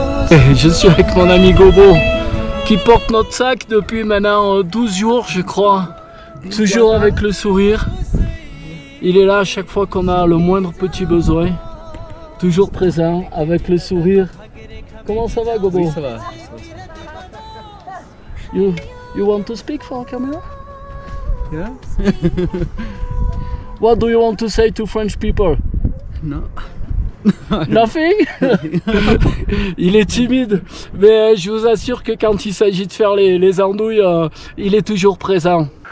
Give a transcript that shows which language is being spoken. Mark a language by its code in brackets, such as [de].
[fr] Et je suis avec mon ami Gobo qui porte notre sac depuis maintenant 12 jours je crois, toujours avec le sourire. Il est là à chaque fois qu'on a le moindre petit besoin, toujours présent avec le sourire. Comment ça va Gobo? Oui, ça va. [en] You want to speak for camera? Yeah. What do you want to say to French people? No. Nothing. [fr] Il est timide, mais je vous assure que quand il s'agit de faire les andouilles, il est toujours présent.